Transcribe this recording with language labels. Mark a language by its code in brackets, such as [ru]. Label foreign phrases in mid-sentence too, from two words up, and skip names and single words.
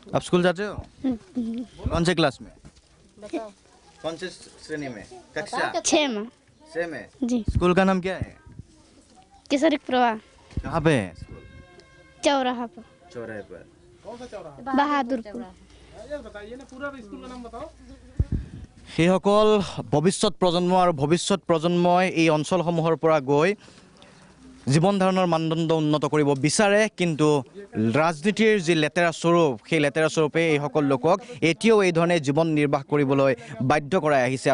[hi] आप स्कूल जाते हो कौन से क्लास में बताओ कौन से श्रेणी में कक्षा 6 में 6 में जी स्कूल का नाम क्या है किशोरी प्रभा कहाँ पे है स्कूल चौराहा पर चौराहे पर बहादुरपुर [as] সেইসকল ভৱিষ্যত প্ৰজন্ম আৰু ভৱিষ্যত প্ৰজন্মই এই অঞ্চলসমূহৰ পৰা গৈ জীৱন ধাৰণৰ মানদণ্ড উন্নত কৰিব বিচাৰে কিন্তু ৰাজনীতিৰ যি লেতেৰা স্বৰূপ সেই লেতেৰা স্বৰূপে এইসকল লোকক এতিয়াও এই ধৰণে জীৱন নিৰ্বাহ কৰিবলৈ বাধ্য কৰাই আহিছে